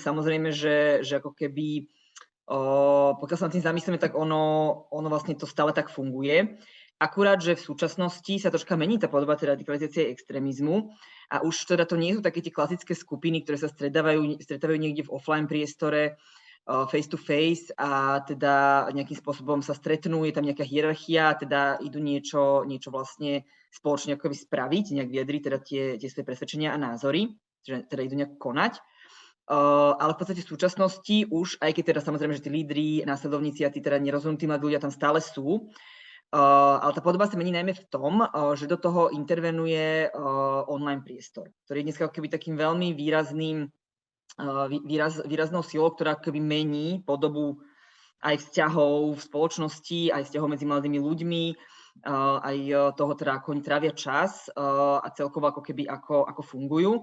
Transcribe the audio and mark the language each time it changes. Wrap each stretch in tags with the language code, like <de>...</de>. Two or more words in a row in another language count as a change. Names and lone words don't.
<sk>Samozrejme, že ako keby, pokiaľ sa nad tým zamyslíme, tak ono vlastne to stále tak funguje. Akurát, že v súčasnosti sa troška mení tá podoba tej radikalizácie extrémizmu a už teda to nie sú také tie klasické skupiny, ktoré sa stretávajú niekde v offline priestore,</sk> <en>face to face</en> <sk>a teda nejakým spôsobom sa stretnú, je tam nejaká hierarchia a teda idú niečo vlastne spoločne akoby spraviť, nejak vyjadriť teda tie svoje presvedčenia a názory, že teda idú nejak konať. Ale v podstate v súčasnosti už, aj keď teda samozrejme, že tí lídri, následovníci a tí teda nerozhodnutí mladí ľudia tam stále sú, ale tá podoba sa mení najmä v tom, že do toho intervenuje online priestor, ktorý je dneska ako keby takým veľmi výraznou silou, ktorá akoby mení podobu aj vzťahov v spoločnosti, aj vzťahov medzi mladými ľuďmi, aj toho teda, ako oni trávia čas a celkovo ako keby ako fungujú.</sk>